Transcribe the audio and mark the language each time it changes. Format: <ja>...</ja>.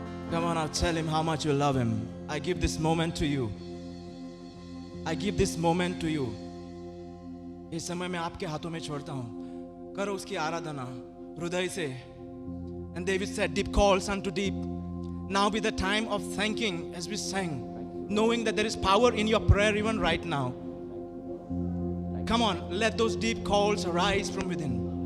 <en>Come on, now tell him how much you love him. I give this moment to you. I give this moment to you.</en> <hi>इस समय मैं आपके हाथों में छोड़ता हूँ। करो उसकी आराधना हृदय से।</hi> <en>And David said, deep calls unto deep. Now be the time of thanking as we sang, knowing that there is power in your prayer even right now. Come on, let those deep calls arise from within.</en>